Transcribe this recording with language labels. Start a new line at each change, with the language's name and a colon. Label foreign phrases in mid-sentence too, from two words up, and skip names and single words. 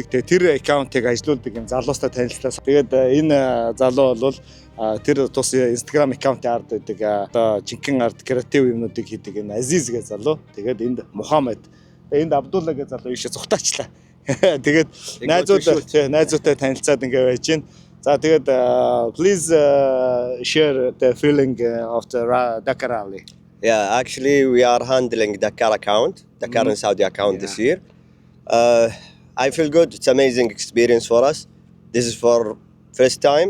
Mongolian: Тэр аккаунтыг ажилуулдаг юм залуустай танилцлаа. Тэгээд энэ залуу бол тэр тус Instagram аккаунтын ард өгдөг одоо жинхэнэ ард креатив юмнуудыг хийдэг энэ Азиз гэж залуу. Тэгээд энд Мухаммед, энд Абдулла гэж залуу ийшээ зүгтаачлаа. Тэгээд найзуудтай танилцаад ингээ байж гин.
English: Please share the feeling of the Dakar rally. Yeah, actually we are handling Dakar account, Dakar and Saudi account this year. I feel good. It's amazing experience for us. This is for first time.